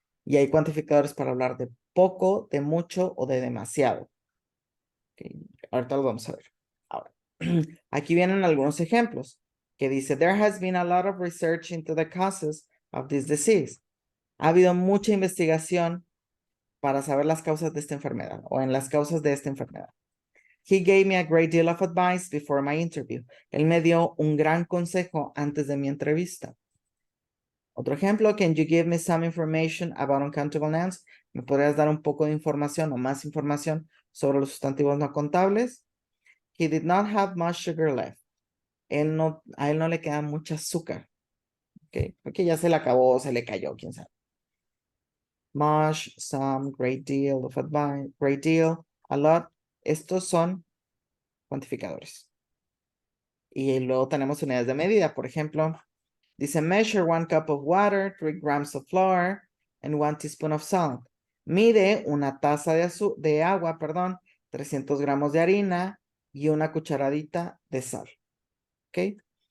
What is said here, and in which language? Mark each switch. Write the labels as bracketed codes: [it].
[es] Y hay cuantificadores para hablar de poco, de mucho o de demasiado. Okay. Ahorita lo vamos a ver. Ahora, aquí vienen algunos ejemplos que dice, [en] there has been a lot of research into the causes of this disease. [es] Ha habido mucha investigación para saber las causas de esta enfermedad o en las causas de esta enfermedad. [en] He gave me a great deal of advice before my interview. [es] Él me dio un gran consejo antes de mi entrevista. Otro ejemplo, [en] can you give me some information about uncountable nouns? [es] ¿Me podrías dar un poco de información o más información sobre los sustantivos no contables? [en] He did not have much sugar left. [es] A él no le queda mucho azúcar. Okay, porque ya se le acabó, se le cayó, quién sabe. [en] Much, some, great deal of advice, great deal, a lot. [es] Estos son cuantificadores. Y luego tenemos unidades de medida. Por ejemplo, dice [en] measure 1 cup of water, 3 grams of flour, and 1 teaspoon of salt. [es] Mide una taza de agua, 300 gramos de harina y una cucharadita de sal. ¿Ok?